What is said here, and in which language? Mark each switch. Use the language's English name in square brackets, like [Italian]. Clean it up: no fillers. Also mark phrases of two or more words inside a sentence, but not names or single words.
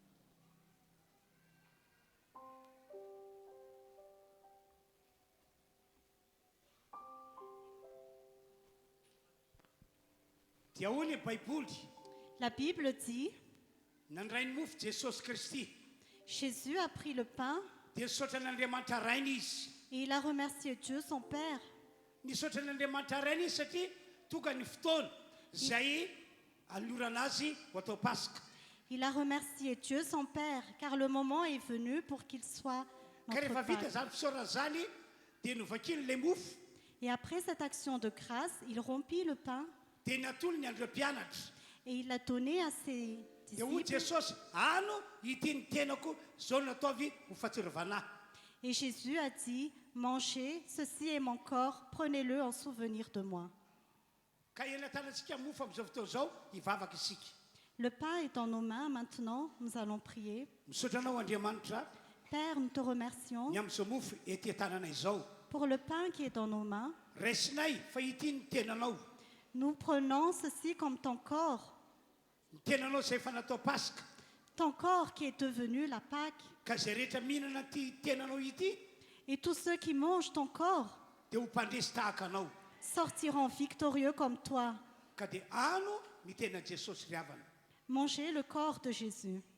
[Malagasy] Dia hoy ny Baiboly, [French] La Bible dit, [Malagasy] nandray ny mofo Jesosy Kristy. [French] Jésus a pris le pain [Malagasy] Dia nisaotra n'Andriamanitra rainy izy. [French] et il a remercié Dieu son Père. [Malagasy] Nisaotra n'Andriamanitra rainy izy satria tonga ny fotoana zay alorana azy ho atao Pasika. [French] Il a remercié Dieu son Père car le moment est venu pour qu'il soit [Malagasy] Ka [French] notre [Malagasy] rehefa vita [French] Père. [Malagasy] zany fisaorana zany dia novakiny le mofo [French] Et après cette action de grâce, il rompit le pain [Malagasy] dia natolo ny andreo mpianatra. [French] et il l'a donné à ses [Malagasy] Dia hoy [French] disciples. [Malagasy] Jesosy, ano ity ny tenako zao no nataovy ho fahatsiarovana. [French] Et Jésus a dit, mangez, ceci est mon corps, prenez-le en souvenir de moi. [Malagasy] Ka elatanantsika mofo amin'izao fotoana zao hivavaka isika. [French] Le pain est dans nos mains maintenant, nous allons prier. [Malagasy] Misaotra anao Andriamanitra [French] Père, nous te remercions [Malagasy] ny amin'izao mofo ety tanànay zao. [French] pour le pain qui est dans nos mains. [Malagasy] Raisinay fa ity ny tenanao. [French] Nous prenons ceci comme ton corps, [Malagasy] Ny tenanao izay efa natao Pasika. [French] ton corps qui est devenu la Pâque. [Malagasy] Ka zay rehetra mihinana ty tenanao ity [French] Et tous ceux qui mangent ton corps [Malagasy] dia ho mpandresy tahaka anao. [French] sortiront victorieux comme toi. [Malagasy] Ka dia ano ny tena Jesosy riavana. [French] Mangez le corps de Jésus.